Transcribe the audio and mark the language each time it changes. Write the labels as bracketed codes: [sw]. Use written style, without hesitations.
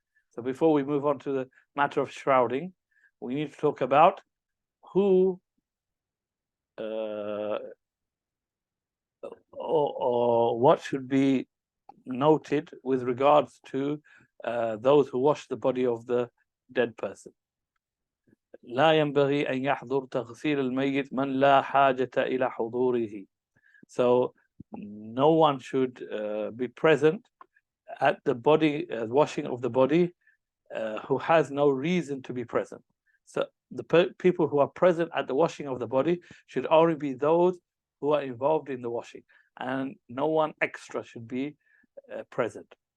[en] So before we move on to the matter of shrouding, we need to talk about who or what should be noted with regards to those who wash the body of the dead person. [ar] لا ينبغي أن يحضر تغسيل الميت من لا حاجة إلى حضوره. [en] So no one should be present at the body washing of the body who has no reason to be present. So the people who are present at the washing of the body should only be those who are involved in the washing, and no one extra should be present.